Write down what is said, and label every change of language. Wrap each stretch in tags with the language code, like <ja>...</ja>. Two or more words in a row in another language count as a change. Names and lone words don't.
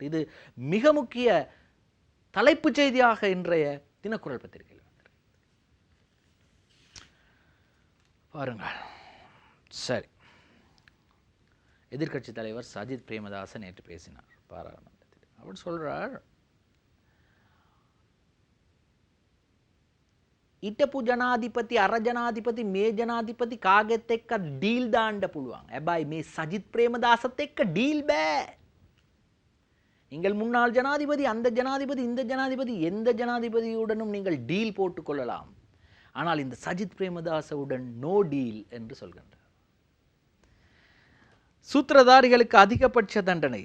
<ta>இது மிக முக்கிய தலைப்பு செய்தியாக இன்றைய தினக்குரல் பத்திரிகையில் வந்திருக்கு. பாருங்கள். சரி, எதிர்க்கட்சி தலைவர் சஜித் பிரேமதாச நேற்று பேசினார் பாராளுமன்றத்தில். அவர் சொல்றார்,</ta> <si>හිටපු ජනාධිපති අර ජනාධිපති මේ ජනාධිපති කාගෙත් එක්ක ඩීල් දාන්න පුළුවන්. හැබැයි මේ සජිත් ප්‍රේමදාසත් එක්ක ඩීල් බෑ.</si> <ta>நீங்கள் முன்னாள் ஜனாதிபதி, அந்த ஜனாதிபதி, இந்த ஜனாதிபதி, எந்த ஜனாதிபதியுடனும் நீங்கள் டீல் போட்டுக் கொள்ளலாம். ஆனால் இந்த சஜித் பிரேமதாசவுடன்</ta> <en>no deal</en> <ta>என்று சொல்கின்றார். சூத்திரதாரிகளுக்கு அதிகபட்ச தண்டனை.</ta>